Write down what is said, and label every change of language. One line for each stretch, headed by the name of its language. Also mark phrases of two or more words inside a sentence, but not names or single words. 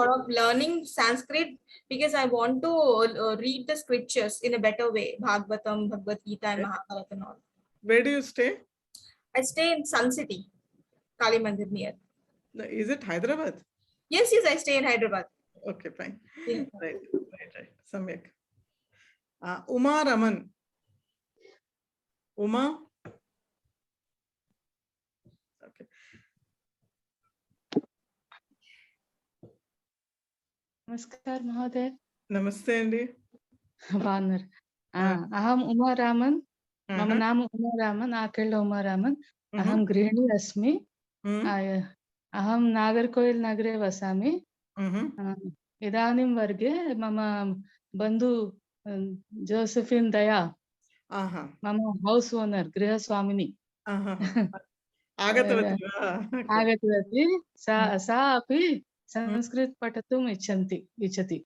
English: sort of learning Sanskrit because I want to read the scriptures in a better way. Bhagavatam, Bhagavad Gita and Mahabharata and all. Where do you stay? I stay in Sun City, Kali Mandir near. Is it Hyderabad? Yes, I stay in Hyderabad. Okay, fine. Yeah. Right. Samyak. Uma Raman. Uma. Okay.
Sanskrit: नमस्कार महोदय. Namaste Andy. బాగున్నారు. అహం ఉమారామన్. మమ నామ ఉమారామన్. ఆకేళ్ళ ఉమారామన్. అహం గృహిణి అస్మి. అహం నాగర్కోయిల్ నగరే వసామి. ఇదాनीं वर्गे मम बन्धु जोसेफिन् दया मम
English: house owner
Sanskrit: गृहस्वामिनी आगतवती. सा अपि संस्कृत पठितुम् इच्छति.